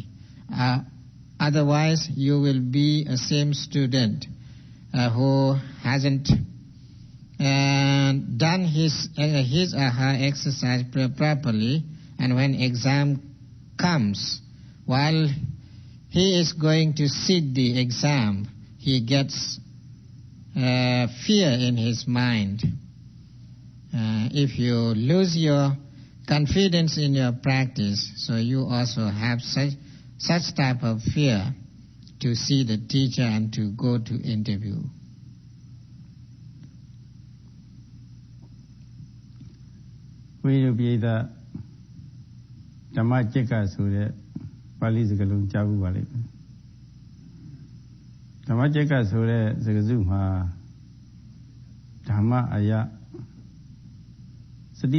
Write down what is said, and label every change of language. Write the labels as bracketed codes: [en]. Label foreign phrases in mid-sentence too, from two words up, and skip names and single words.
[en] Otherwise, you will be a same student who hasn't done his or her exercise properly, and when exam comes, while he is going to sit the exam, he gets fear in his mind. If you lose your confidence in your practice, so you also have such type of fear to see the teacher and to go to interview. [my] ဝိရုပိဋကဓမ္မကျက်ကဆိုတဲ့ပါဠိစကားလုံးကြားဘူးပါလိမ့်မယ်ဓမ္မကျက်ကဆိုတဲ့စကားစုမှာဓမ္မအယစတိ